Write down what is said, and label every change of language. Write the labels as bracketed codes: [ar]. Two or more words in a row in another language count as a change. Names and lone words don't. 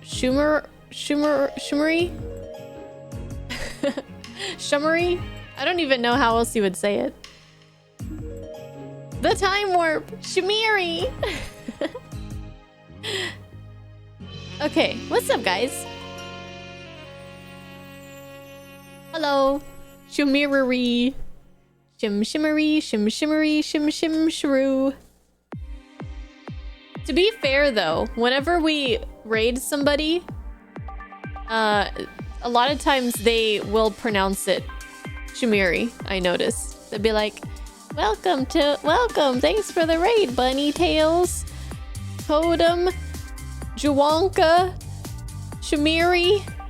[en] Shumari? I don't even know how else you would say it. The time warp! Shamiri! Okay, what's up, guys? Hello. Shumiri. Shim shimmery, shim shimmery, shim shim shrew. To be fair though, whenever we raid somebody, a lot of times they will pronounce it Shumiri, I notice. They'll be like, welcome, thanks for the raid, Bunny Tails, Totem, Juwanka, Shumiri.